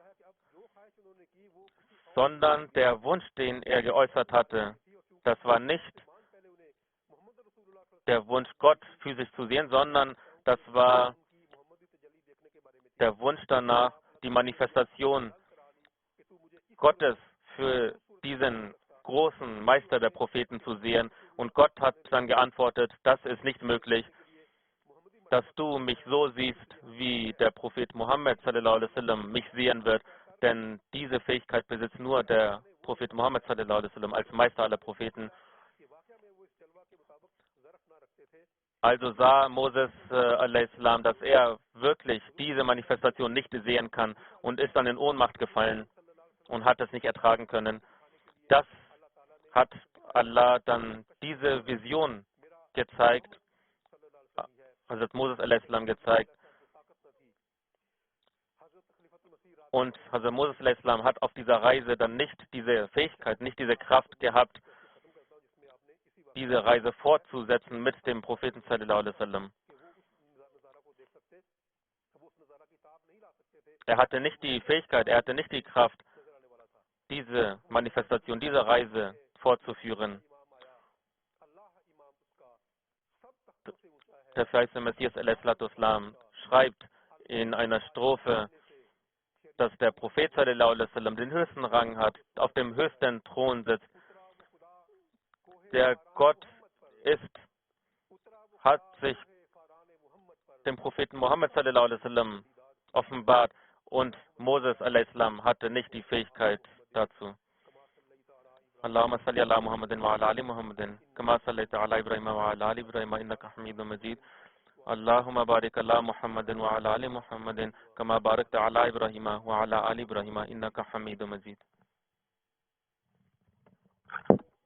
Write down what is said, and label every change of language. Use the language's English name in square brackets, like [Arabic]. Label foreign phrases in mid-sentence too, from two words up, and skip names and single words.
[German] Sondern der Wunsch, den er geäußert hatte, das war nicht der Wunsch, Gott physisch zu sehen, sondern das war der Wunsch danach, die Manifestation Gottes für diesen großen Meister der Propheten zu sehen. Und Gott hat dann geantwortet, das ist nicht möglich, dass du mich so siehst, wie der Prophet Muhammad [Arabic] صلى الله عليه وسلم [German] mich sehen wird. Denn diese Fähigkeit besitzt nur der Prophet Muhammad [Arabic] صلى الله عليه وسلم [German] als Meister aller Propheten. Also sah Moses al-Islam, dass er wirklich diese Manifestation nicht sehen kann und ist dann in Ohnmacht gefallen und hat es nicht ertragen können. Das hat Allah dann diese Vision gezeigt, Hazrat Moses al-Islam gezeigt. Und Hazrat Moses al-Islam hat auf dieser Reise dann nicht diese Fähigkeit, nicht diese Kraft gehabt, diese Reise fortzusetzen mit dem Propheten [Arabic] صلى الله عليه وسلم. [German] Er hatte nicht die Fähigkeit, er hatte nicht die Kraft, diese Manifestation, diese Reise fortzuführen. Der verheißene Messias al-Islam schreibt in einer Strophe, dass der Prophet [Arabic] صلى الله عليه وسلم [German] den höchsten Rang hat, auf dem höchsten Thron sitzt. Der Gott hat sich dem Propheten Muhammad [Arabic] صلى الله عليه وسلم [German] offenbart und Moses al-Islam hatte nicht die Fähigkeit dazu. [Arabic] اللهم صل على محمد وعلى آل محمد كما صليت على إبراهيم وعلى آل إبراهيم إنك حميد مجيد. اللهم بارك على محمد وعلى آل محمد كما باركت على إبراهيم وعلى آل إبراهيم إنك حميد مجيد.